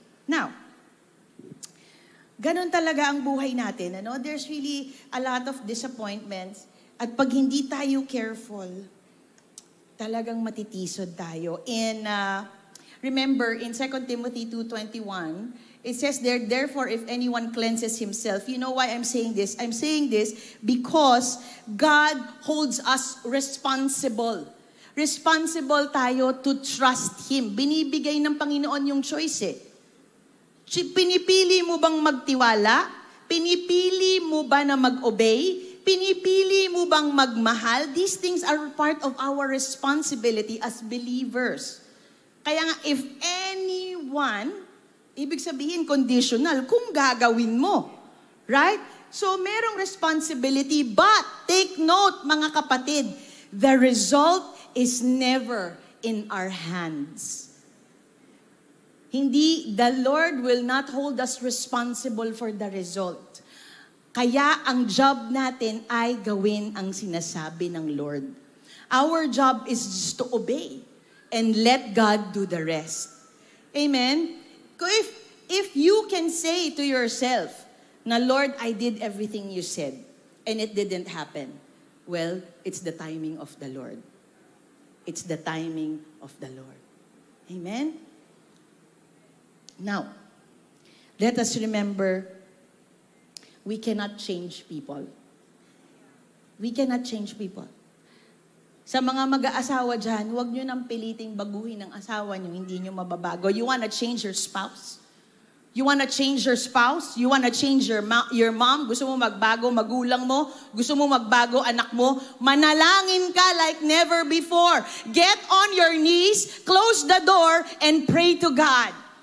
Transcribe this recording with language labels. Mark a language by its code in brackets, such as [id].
[tl] Now, ganun talaga ang buhay natin. Ano? [en] There's really a lot of disappointments. [tl] At pag hindi tayo careful, talagang matitisod tayo. [en] And remember, in 2 Timothy 2:21, it says there, therefore, if anyone cleanses himself, you know why I'm saying this? I'm saying this because God holds us responsible. [tl] Responsible tayo [en] to trust Him. [tl] Binibigay ng Panginoon yung choice eh. Pinipili mo bang magtiwala? Pinipili mo ba na mag-obey? Pinipili mo bang magmahal? [en] These things are part of our responsibility as believers. [tl] Kaya nga, [en] if anyone, [tl] ibig sabihin conditional, kung gagawin mo. Right? [en] So, merong responsibility, but take note, [tl] mga kapatid, [en] the result is never in our hands. The Lord will not hold us responsible for the result. [tl] Kaya ang job natin ay gawin ang sinasabi ng Lord. [en] Our job is just to obey and let God do the rest. Amen? If you can say to yourself, [tl] na Lord, [en] I did everything you said and it didn't happen, well, it's the timing of the Lord. It's the timing of the Lord. Amen? Now, let us remember, we cannot change people. We cannot change people. [tl] Sa mga mag-aasawa dyan, huwag nyo nang piliting baguhin ang asawa nyo, hindi nyo mababago. [en] You wanna change your spouse? You wanna change your spouse? You wanna change your mom? [tl] Gusto mo magbago magulang mo? Gusto mo magbago anak mo? Manalangin ka [en] like never before. Get on your knees, close the door, and pray to God.